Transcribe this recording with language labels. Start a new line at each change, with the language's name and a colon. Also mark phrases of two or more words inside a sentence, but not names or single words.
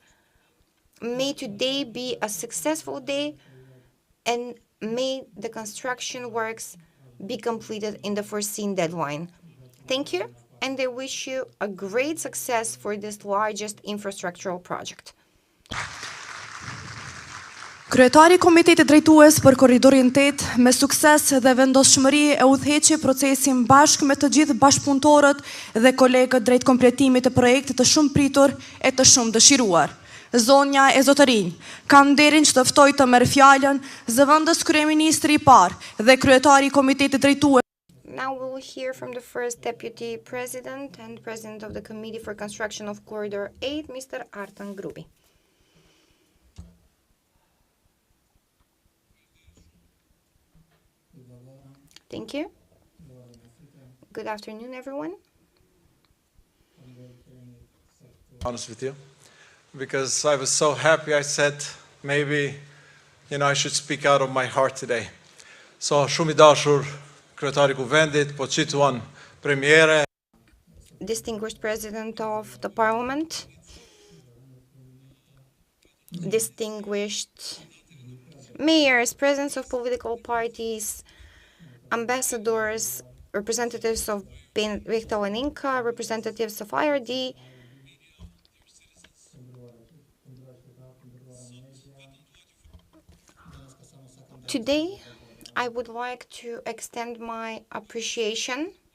English: May today be a successful day, and may the construction works be completed in the foreseen deadline. Thank you, and I wish you a great success for this largest infrastructural project.
Albanian: Kryetari I Komitetit Drejtues për Korridorin 8 me sukses dhe vendosshmëri e udhëheqi procesin bashkë me të gjithë bashkëpunëtorët dhe kolegët drejt kompletimit të projektit të shumë pritur e të shumë dëshiruar. Zonja e Zotërinj, kam nderin që të ftoj të merr fjalën zëvendës kryeministri I parë dhe kryetari I Komitetit Drejtues.
English: Now we'll hear from the first Deputy President and President of the Committee for Construction of Corridor 8, Mr. Artan Grubi. Thank you. Good afternoon, everyone. Honest with you, because I was so happy. I said maybe, I should speak out of my heart today. So,
Albanian: shumë I dashur kryetari I Kuvendit, po cituan premiere.
English: Distinguished President of the Parliament, distinguished mayors, presidents of political parties, ambassadors, representatives of Bechtel and Inca, representatives of IRD, today, I would like to extend my appreciation.